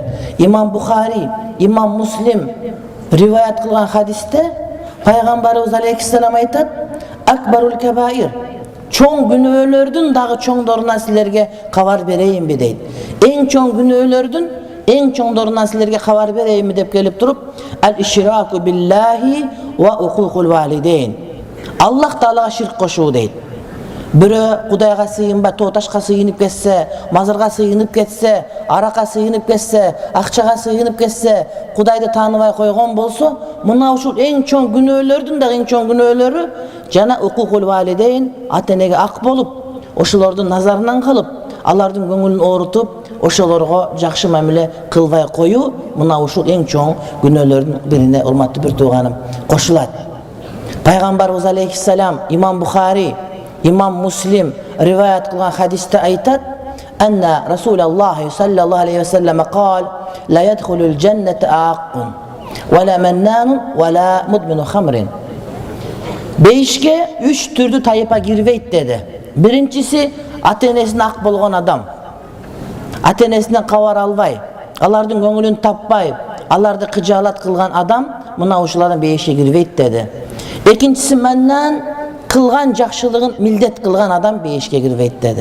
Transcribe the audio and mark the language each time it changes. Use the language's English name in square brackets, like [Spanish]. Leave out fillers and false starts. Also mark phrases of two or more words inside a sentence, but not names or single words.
[Kyrgyz] Имам Бухари, Имам Муслим риваят кылган хадисте пайгамбарыбыз алейхиссалам айтат: [Arabic] "أكبر الكبائر", [Kyrgyz] чоң күнөөлөрдүн дагы чоңдорунан силерге кабар берейинби дейт. Эң чоң күнөөлөрдүн эң чоңдорунан силерге кабар берейинби деп келип туруп, [Arabic] "الإشراك بالله وعقوق الوالدين", [Kyrgyz] Аллах Таалага ширк кошуу дейт. Бирөө Кудайга сыйынбай, тооташка сыйынып кетсе, мазарга сыйынып кетсе, аракка сыйынып кетсе, акчага сыйынып кетсе, Кудайды тааныбай койгон болсо, мына ушул эң чоң күнөөлөрдүн дагы эң чоң күнөөлөрү жана [Arabic] عقوق الوالدين, [Kyrgyz] ата-энеге ак болуп, ошолордун назарынан калып, алардын көңүлүн оорутуп, ошолорго жакшы мамиле кылбай коюу мына ушул эң чоң күнөөлөрдүн бирине, урматтуу бир тууганым, кошулат. Пайгамбарыбыз алейхиссалам, Имам Бухари, Имам Муслим риваят кылган хадисте айтат: [Arabic] "أن رسول الله صلى الله عليه وسلم قال: لا يدخل الجنة عاق ولا منان ولا مدمن خمر". [Kyrgyz] Бейишке үч түрдүү тайпа кирбейт деди. Биринчиси ата-энесине ак болгон адам. Ата-энесинен кабар албай, алардын көңүлүн таппай, аларды кыжаалат кылган адам мына ушулардан бейишке кирбейт деди. Экинчиси маннан, кылган жакшылыгын милдет кылган адам бейишке кирбейт деди.